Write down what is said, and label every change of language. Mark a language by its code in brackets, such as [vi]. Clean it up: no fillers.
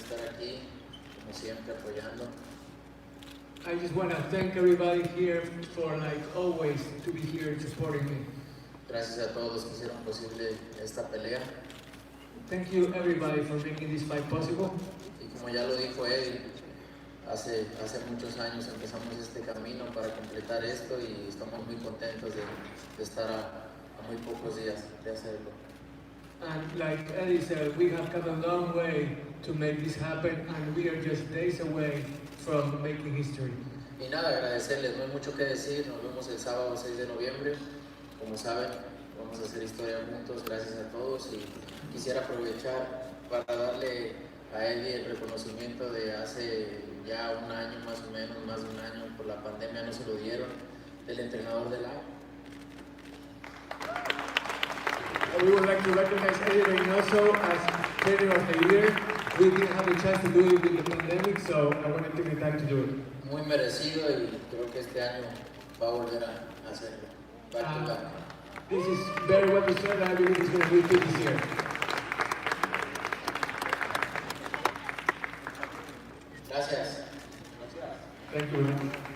[es] estar aquí, como siempre, apoyando. [en] I just want to thank everybody here for, like always, to be here supporting me. [es] Gracias a todos los que hicieron posible esta pelea. [en] Thank you everybody for making this fight possible. [es] Y como ya lo dijo él, hace muchos años empezamos este camino para completar esto y estamos muy contentos de estar a muy pocos días de hacerlo. [en] And like Eddie said, we have come a long way to make this happen, and we are just days away from making history. [es] Y nada, agradecerles, no hay mucho que decir, nos vemos el sábado 6 de noviembre, como saben, vamos a hacer historia juntos, gracias a todos, y quisiera aprovechar para darle a Eddie el reconocimiento de hace ya un año más o menos, más de un año, por la pandemia no se lo dieron, del entrenador del año. [en] We would like to recognize Eddie Reynoso as Trainer of the Year. We didn't have a chance to do it with the pandemic, so I wanted to take the time to do it. [es] Muy merecido y creo que este año va a volver a hacerlo. [en] Back to back. This is very well deserved, and I believe it's going to repeat this year. [es] Gracias. [en] Thank you.